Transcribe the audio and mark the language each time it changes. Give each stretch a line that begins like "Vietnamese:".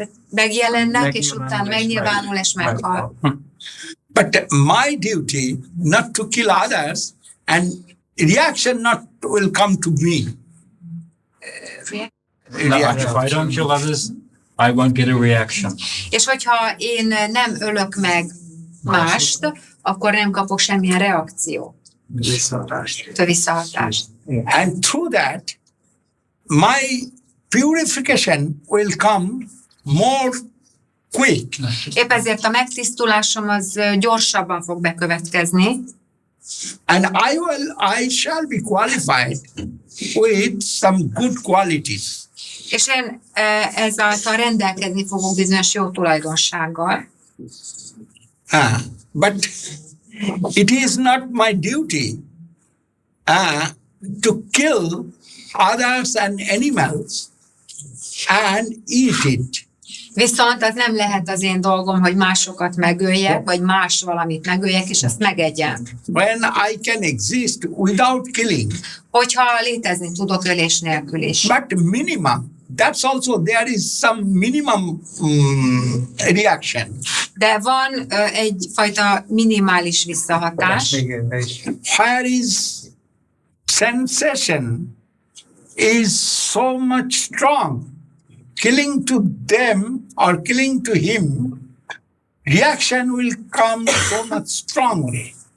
Hungarian: Megjelennek, és utána megnyilvánul, és meghal.
English: But my duty not to kill others, and reaction not will come to me. If I don't kill others, I won't get a reaction.
Hungarian: És hogyha én nem ölök meg mást, akkor nem kapok semmilyen reakciót. Visszahatást.
English: And through that, my purification will come more quick.
Hungarian: Épp ezért a megtisztulásom az gyorsabban fog bekövetkezni.
English: And I shall be qualified with some good qualities.
Hungarian: És én ezáltal rendelkezni fogok bizonyos jó tulajdonsággal.
English: But it is not my duty to kill others and animals and eat it.
Hungarian: Viszont az nem lehet az én dolgom, hogy másokat megöljek, vagy más valamit megöljek, és ezt megegyem.
English: When I can exist without killing.
Hungarian: Hogyha létezni tudok ölés nélkül is.
English: But minimum. That's also, there is some minimum reaction.
Hungarian: De van egyfajta minimális visszahatás.
English: Where is sensation is so much strong. Killing to them or killing to him, reaction will come so much strongly.